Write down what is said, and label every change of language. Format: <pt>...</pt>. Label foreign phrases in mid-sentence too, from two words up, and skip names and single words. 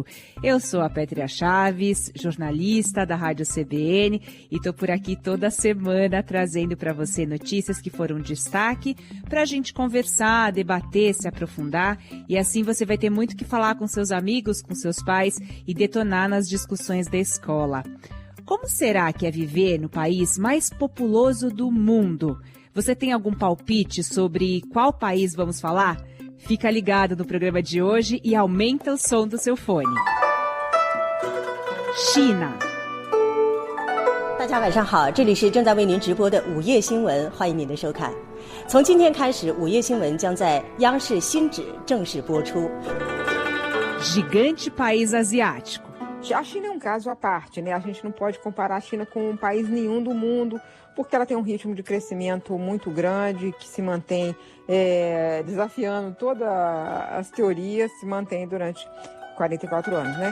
<pt>Eu sou a Pétria Chaves, jornalista da Rádio CBN, e estou por aqui toda semana trazendo para você notícias que foram destaque para a gente conversar, debater, se aprofundar, e assim você vai ter muito que falar com seus amigos, com seus pais e detonar nas discussões da escola. Como será que é viver no país mais populoso do mundo? Você tem algum palpite sobre qual país vamos falar? Fica ligado no programa de hoje e aumenta o som do seu fone. China.</pt> <zh>大家晚上好，这里是正在为您直播的午夜新闻，欢迎您的收看。从今天开始，午夜新闻将在央视新址正式播出。</zh> <pt>Gigante país asiático. A China é um caso à parte, né? A gente não pode comparar a China com um país nenhum do mundo, porque ela tem um ritmo de crescimento muito grande, que se mantém desafiando todas as teorias, se mantém durante 44 anos, né?</pt>